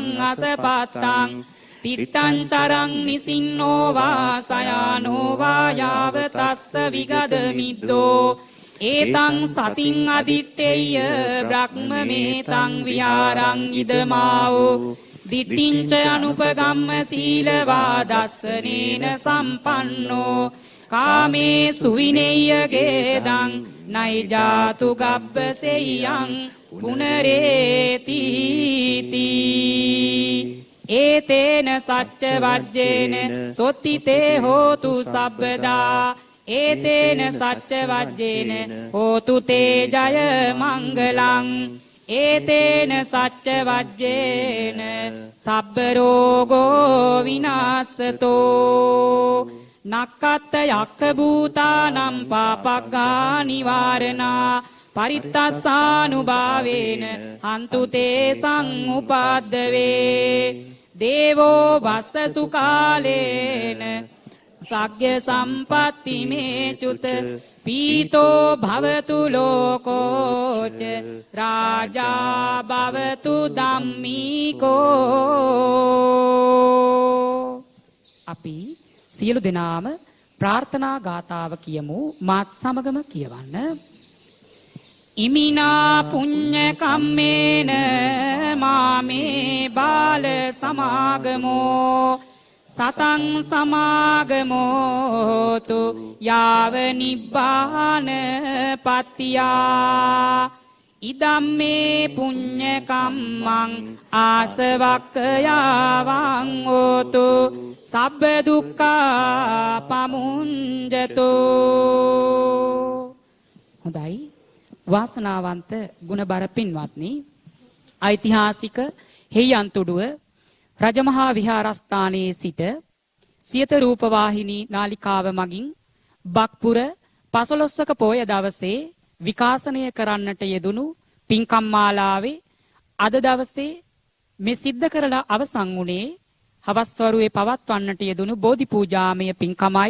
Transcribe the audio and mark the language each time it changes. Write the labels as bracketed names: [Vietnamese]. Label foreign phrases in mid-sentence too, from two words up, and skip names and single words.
[Pali] අසපත්තං තිත්තං චරං නිසින්නෝ වා සයානෝ වා යාව තස්ස විගද මිද්දෝ ඒතං සතින් අදිත්තේය බ්‍රහ්මමේතං විහාරං ඉදමාවෝ දිට්ඨිංච අනුපගම්ම සීලවා දස්සනේන සම්පන්නෝ කාමේ සුවිනේය ගේදං නයි ජාතු ගබ්බසෙයං පුනරේති ඒතේන සච්ච වජ්ජේන සොත්තිතේ හෝතු සබ්බදා ඒතේන සච්ච වජ්ජේන හෝතු තේ ජය මංගලං ඒතේන සච්ච වජ්ජේන සබ්බ රෝගෝ විනාශතෝ නක්කත්ත යක්ඛ භූතානම් පාපග්ගා නිවාරණා පරිත්තස්සානුභාවේන හන්තු තේ සංඋපාද්දවේ දේවෝ වස්ස සුකාලේන සග්ග සම්පatti මේ චුත පීතෝ භවතු ලෝකෝච රාජා භවතු ධම්මිකෝ [Sinhala] අපි සියලු දෙනාම ප්‍රාර්ථනා ගාථාව කියමු මාත් සමගම කියවන්න [Pali] ඉමිනා පුඤ්ඤ කම්මේන මාමේ බාල සමාගමෝ සතං සමාගමෝතු යාව නිබ්බාන පත්තියා ඉදම්මේ පුඤ්ඤ කම්මං ආසවක්ඛයාවං හෝතු සබ්බ දුක්ඛා පමුඤ්ජතෝ. [Sinhala] හොඳයි වාසනාවන්ත ගුණබර පින්වත්නි ඓතිහාසික හෙයන්තුඩුව රජමහා විහාරස්ථානයේ සිට සියත රූපවාහිනී නාලිකාව මගින් බක්පුර 15ක පෝය දවසේ විකාශනය කරන්නට යෙදුණු පින්කම් මාලාවේ අද දවසේ මේ සිද්ධ කරලා අවසන් වුණේ හවස් වරුවේ පවත්වන්නට යෙදුණු බෝධි පූජාමය පින්කමයි.